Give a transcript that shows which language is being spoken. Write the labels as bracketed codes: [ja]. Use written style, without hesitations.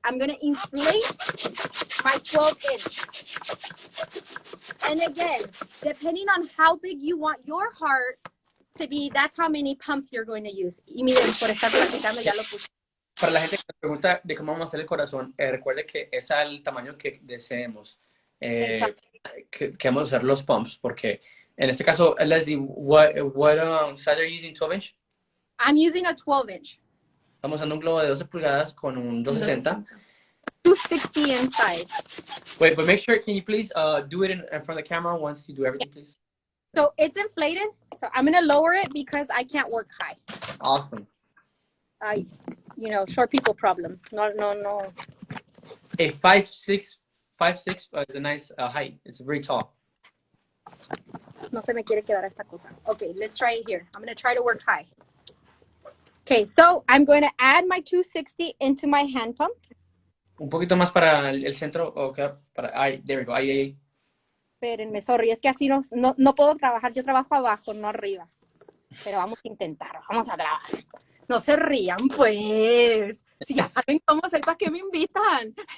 [en] I'm going to inflate my 12-inch. And again, depending on how big you want your heart to be, that's how many pumps you're going to use. [es] Y miren, por estar practicando ya lo puse. Para la gente que nos pregunta de cómo vamos a hacer el corazón, recuerde que es al tamaño que deseemos. Que vamos a usar los pumps, porque en este caso, Leslie, [en] what size are you using? 12-inch? I'm using a 12-inch. [es] Estamos usando un globo de 12 pulgadas con un 260. [en] 260 inside. Wait, but make sure, can you please do it in front of the camera once you do everything, please? So it's inflated. So I'm going to lower it because I can't work high. Awesome. Short people problem. No. A 5'6" is a nice height. It's very tall. [es] No se me quiere quedar esta cosa. [en] Okay, let's try it here. I'm going to try to work high. Okay, so I'm going to add my 260 into my hand pump. [es] Un poquito más para el centro. [en] Okay, there we go. [es] Ahí. Espérenme, sorry, es que así no puedo trabajar. Yo trabajo abajo, no arriba. Pero vamos a intentar, vamos a trabajar. No se rían, pues. Si ya saben cómo ser, ¿para qué me invitan?